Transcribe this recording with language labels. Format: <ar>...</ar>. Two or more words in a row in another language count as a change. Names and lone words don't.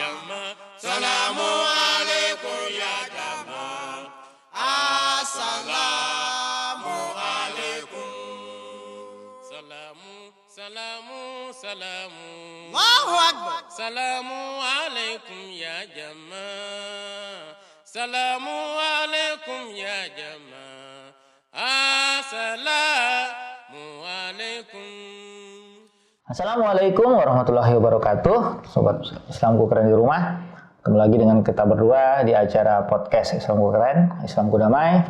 <id>Jamaah.</id> <ar>السلام عليكم يا جماعة. السلام عليكم. سلام، سلام، سلام. الله أكبر. السلام عليكم يا جماعة. السلام عليكم يا جماعة. السلام عليكم ورحمة الله وبركاته.</ar> <id>Sobat Islamku Keren di rumah. Ketemu lagi dengan kita berdua di acara podcast Islamku Keren, Islamku Damai,</id>